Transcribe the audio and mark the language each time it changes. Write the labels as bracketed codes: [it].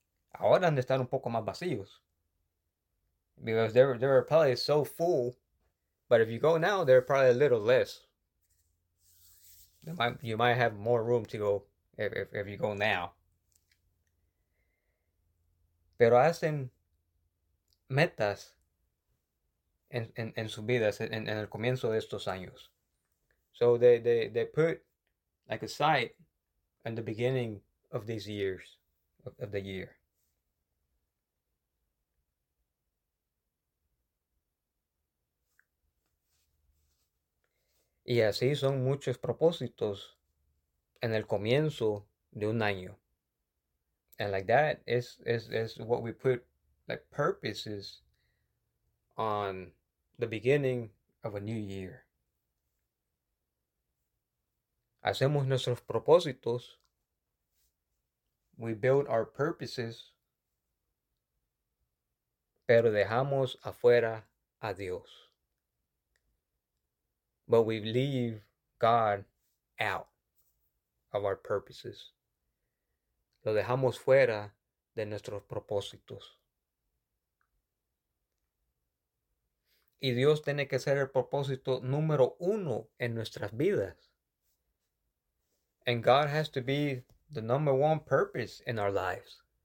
[es] Ahora han de estar un poco más vacíos. [en] Because they're probably so full. But if you go now, they're probably a little less. You might have more room to go if you go now. [es] Pero hacen metas. En su vida, en el comienzo de estos años. [en] So they put like a sight in the beginning of these years, of the year. [es] Y así son muchos propósitos en el comienzo de un año. [en] And like that is what we put like purposes on. The beginning of a new year. [es] Hacemos nuestros propósitos. [en] We build our purposes. [es] Pero dejamos afuera a Dios. [en] But we leave God out of our purposes. [es] Lo dejamos fuera de nuestros propósitos. Y Dios tiene que ser el propósito número uno en nuestras vidas. [en] And God has to be the number one purpose in our lives.